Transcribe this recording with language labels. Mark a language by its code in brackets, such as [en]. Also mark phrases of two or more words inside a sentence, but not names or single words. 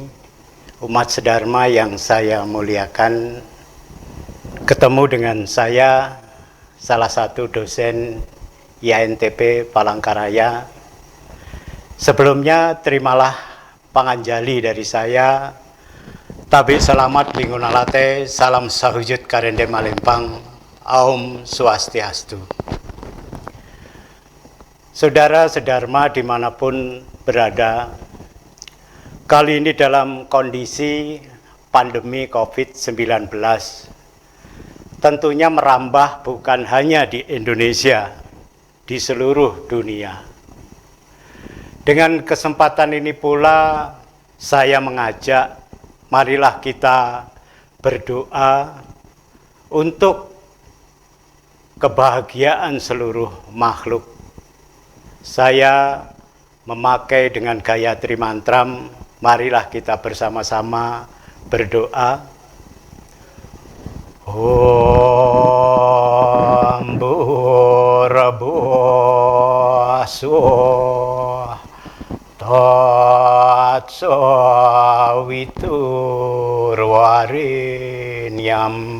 [id] Umat sedharma yang saya muliakan, ketemu dengan saya, salah satu dosen IANTP Palangkaraya. Sebelumnya terimalah panganjali dari saya. [nij] Tabi selamat lingunalate, salam sahujud karende malempang, [sa] Aum Swastiastu. [id] Saudara sedharma dimanapun berada, kali ini dalam kondisi pandemi COVID-19, tentunya merambah bukan hanya di Indonesia, di seluruh dunia. Dengan kesempatan ini pula, saya mengajak, marilah kita berdoa untuk kebahagiaan seluruh makhluk. Saya memakai dengan Gayatri Mantram, marilah kita bersama-sama berdoa. [sa] Om Bhurabhuvasuh Tatsaviturvarenyam